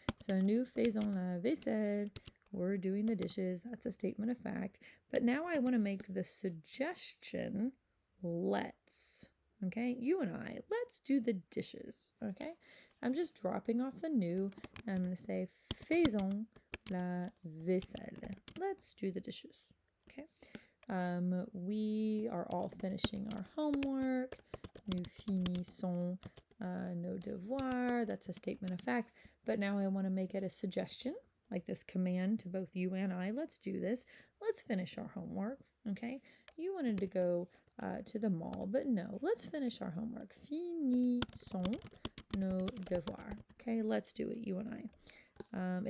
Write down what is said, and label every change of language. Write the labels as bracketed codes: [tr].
[fr] So nous faisons la vaisselle. [en] We're doing the dishes. That's a statement of fact. But now I want to make the suggestion, let's. Okay, you and I, let's do the dishes. Okay, I'm just dropping off the nous. I'm going to say [fr] faisons la vaisselle. [en] Let's do the dishes. Okay, we are all finishing our homework. [fr] Nous finissons nos devoirs. [en] That's a statement of fact. But now I want to make it a suggestion, like this command to both you and I. Let's do this. Let's finish our homework. Okay, you wanted to go to the mall, but no, let's finish our homework. [fr] Finissons nos devoirs. [en] Okay, let's do it, you and I.